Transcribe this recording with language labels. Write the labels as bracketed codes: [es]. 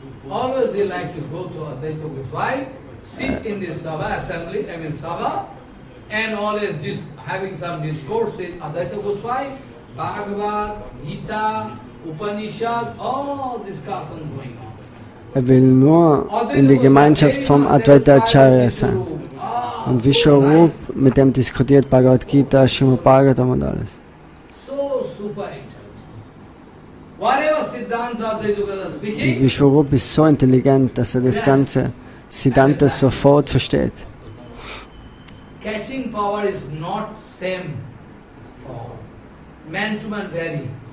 [en] Always he like to go to Advaita Goswami, sit in the Sabha assembly, Sabha, and always having some discourse with Advaita Goswami, Bhagavad, Gita, Upanishad, all discussion going on. [de] Er will nur in die Gemeinschaft vom Advaita Acharya sein. Und Visvarupa, mit dem diskutiert Bhagavad Gita, Srimad Bhagavatam und alles. [en] So super intelligent. Whatever Siddhanta Advaita speaking, [de] und Visvarupa ist so intelligent, dass er das ganze Siddhanta sofort versteht. [en] Catching power is not same for man to man vary.